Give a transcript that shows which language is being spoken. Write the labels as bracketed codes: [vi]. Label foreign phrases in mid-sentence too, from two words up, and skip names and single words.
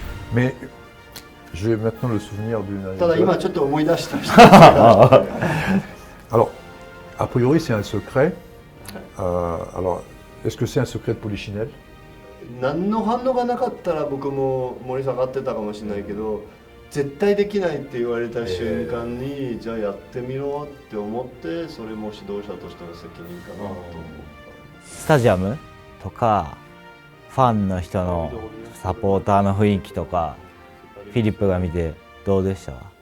[fr] Mais j'ai maintenant le souvenir d'une [ja] ただ [fr] anecdote. [ja] 今ちょっと思い出したんですけど [fr] Alors, a priori, c'est un secret. Alors, est-ce que c'est un secret de Polichinelle? [ja] 何の反応がなかったら僕も盛り下がってたかもしれないけど、絶対できないって言われた瞬間に、じゃあやってみろって思って、それも指導者としての責任かなと思う。スタジアムとかファンの人のサポーターの雰囲気とかフィリップが見てどうでした？